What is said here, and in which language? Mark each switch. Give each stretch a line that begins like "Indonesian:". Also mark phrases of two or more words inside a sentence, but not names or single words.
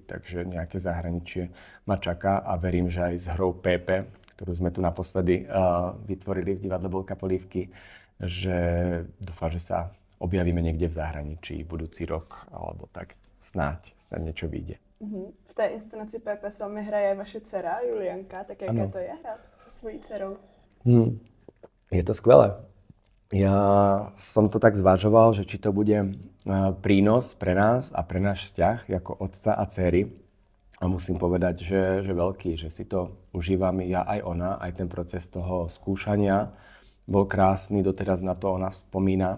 Slovak: Takže nejaké zahraničie ma čaká a verím, že aj s hrou Pepe, ktorú sme tu naposledy vytvorili v divadle Bolka Polívky, že dúfam, že sa objavíme niekde v zahraničí budúci rok, alebo tak snáď sa niečo vyjde.
Czech: V té inscenaci Pepe s vámi hraje vaše dcera Julianka, tak jaké to je hrát se svojí dcerou?
Slovak: Je to skvelé. Ja som to tak zvažoval, že či to bude prínos pre nás a pre náš vzťah ako otca a dcery. A musím povedať, že veľký, že si to užívame ja aj ona, aj ten proces toho skúšania bol krásny, doteraz na to ona spomína.